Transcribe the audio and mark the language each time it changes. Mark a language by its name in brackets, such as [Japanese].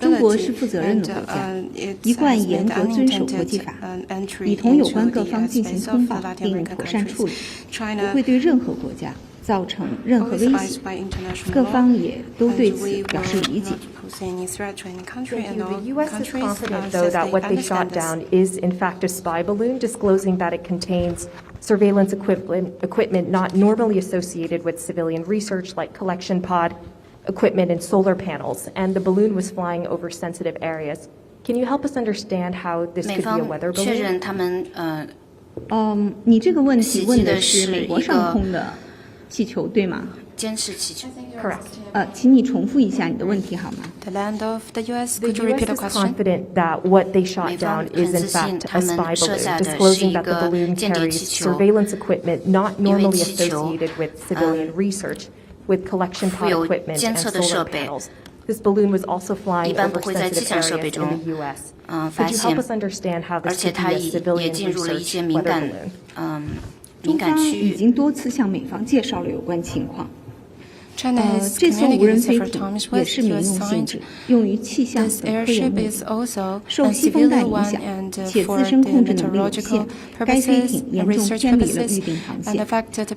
[Chinese] 中国是负责任的国家，一贯严格遵守国际法，已同有关各方进行通报并妥善处理，不会对任何国家造成任何威胁，各方也都对此表示理解。 [English] The U.S. is confident, though, that what they shot down is, in fact, a spy balloon, disclosing that it contains surveillance equipment not normally associated with civilian research, like collection pod equipment and solar panels, and the balloon was flying over sensitive areas. Can you help us understand how this could be a weather balloon? [Chinese] 你这个问题问的是美国上空的气球，对吗？监视气球。 [English] Correct. [Chinese] 请你重复一下你的问题好吗？ [English] The land of the U.S. The Could you repeat the U.S. is question? confident that what they shot down is, in fact, a spy balloon, disclosing that the balloon carries surveillance equipment not normally associated with civilian research, with collection pod equipment and solar panels. This balloon was also flying over sensitive areas in the U.S. Could you help us understand how this could be a civilian research weather balloon? [Chinese] 中方已经多次向美方介绍了有关情况。这艘无人飞艇也是民用性质，用于气象和科研目的。受西风带影响，且自身控制能力有限，该飞艇严重偏离了预定航线。